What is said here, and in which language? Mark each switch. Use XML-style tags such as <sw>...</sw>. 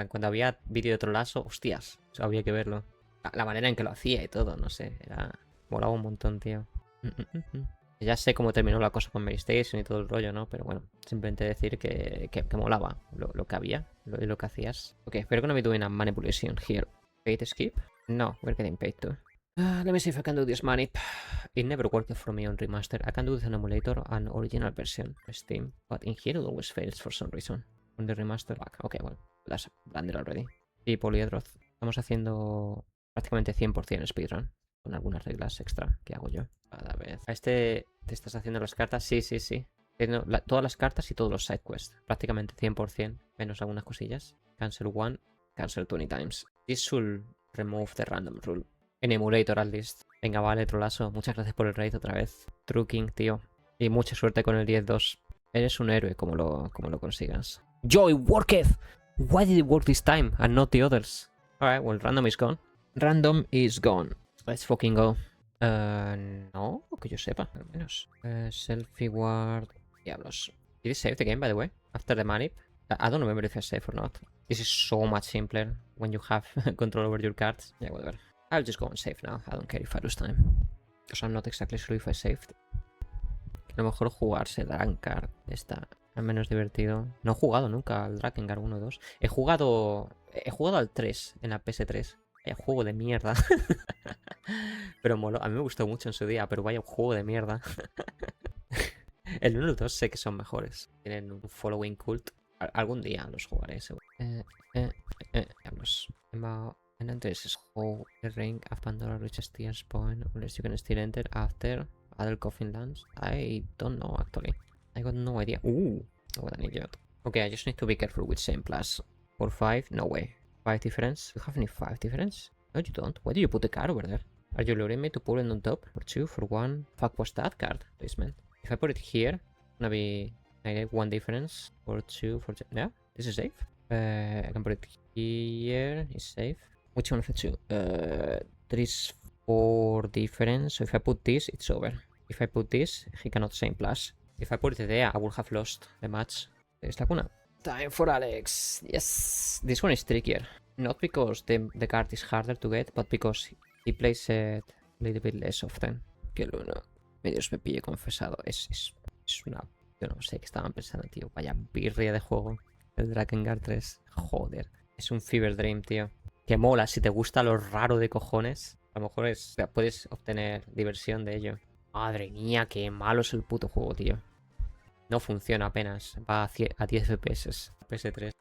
<es>Cuando había vídeo de otro lazo, hostias, había que verlo. La manera en que lo hacía y todo, no sé. Molaba un montón, tío. Ya sé cómo terminó la cosa con PlayStation y todo el rollo, ¿no? Pero bueno, simplemente decir que molaba lo que había y lo que hacías.</es> <en>Ok, we're gonna be doing a manipulation here. Paid skip? No, we're getting paid too. Let me see if I can do this manip. It never worked for me on remaster. I can do this on emulator and original version Steam, but in here it always fails for some reason. On the remaster back. Okay, well, that's blender already.</en> <es>Y Polyedroth. Estamos haciendo prácticamente 100% speedrun. Con algunas reglas extra que hago yo. Cada vez. A este te estás haciendo las cartas. Sí. Todas las cartas y todos los side quests. Prácticamente 100%. Menos algunas cosillas.</es> <en>Cancel one. Cancel 20 times. This should remove the random rule.</en> <es>En</es> <en>emulator, at least.</en> <es>Venga, vale, trolazo. Muchas gracias por el raid otra vez. True King, tío. Y mucha suerte con el 10-2. Eres un héroe como lo consigas.</es> <en>Yo, it worked! Why did it work this time and not the others? Alright, well, random is gone. Random is gone. Let's fucking go.</en> <es>No, que yo sepa, al menos.</es> <en>Selfie ward. Diablos. Did it save the game, by the way? After the manip? I don't remember if I saved or not. This is so much simpler when you have control over your cards. Yeah, whatever. I'll just go and save now. I don't care if I lose time. Because I'm not exactly sure if I saved.</en> <es>A lo mejor jugarse Drakengard está al menos divertido. No he jugado nunca al Drakengard 1 o 2. He jugado al 3 en la PS3. Vaya juego de mierda. Pero moló. A mí me gustó mucho en su día, pero vaya juego de mierda. El 1 y el 2 sé que son mejores. Tienen un</es> <en>following cult.</en> <es>Algún día los jugaré, seguro. Vamos.</es> <en>And enter this whole ring of Pandora reaches tears point unless you can still enter after other coffin lands. I don't know actually. I got no idea. Ooh, what an idiot. Okay, I just need to be careful with same plus. For 5, no way. 5 difference? You have any 5 difference? No, you don't. Why do you put the card over there? Are you luring me to put it on top? For 2, for 1. Fuck, what's that card placement? If I put it here, it's gonna be 1 difference. For 2, for 2. Yeah, this is safe. I can put it here. It's safe. Which one of the two? There is 4 difference. So if I put this, it's over. If I put this, he cannot same plus. If I put it there, I would have lost the match. There's Lacuna. Time for Alex. Yes. This one is trickier. Not because the card is harder to get, but because he plays it a little bit less often.</en> <es>Que Luna. Medios me pille confesado. Es una... Yo no sé qué estaban pensando, tío. Vaya birria de juego. El Drakengard 3. Joder. Es un</es> <en>fever dream,</en> <es>tío. Que mola, si te gusta lo raro de cojones, a lo mejor puedes obtener diversión de ello. Madre mía, qué malo es el puto juego, tío. No funciona apenas, va a 10 FPS, PS3.</es>